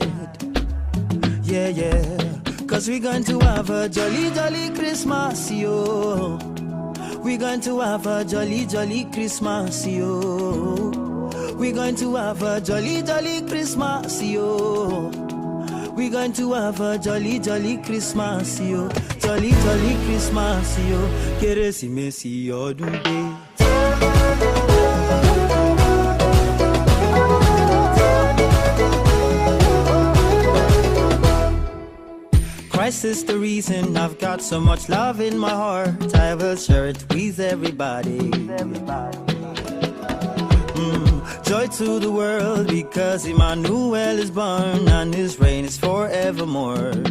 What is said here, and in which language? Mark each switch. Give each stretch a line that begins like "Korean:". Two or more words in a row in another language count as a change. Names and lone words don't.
English: Yeah, yeah. Cause we're going to have a jolly, jolly Christmas, yo. We're going to have a jolly, jolly Christmas, yo. We're going to have a jolly, jolly Christmas, yo. We're going to have a jolly, jolly Christmas, yo. Jolly, jolly Christmas, yo.
Yoruba: Keresimesi ọdún dé.
English: Christ is the reason I've got so much love in my heart. I will share it with everybody. Joy to the world because Emmanuel is born and his reign is forevermore.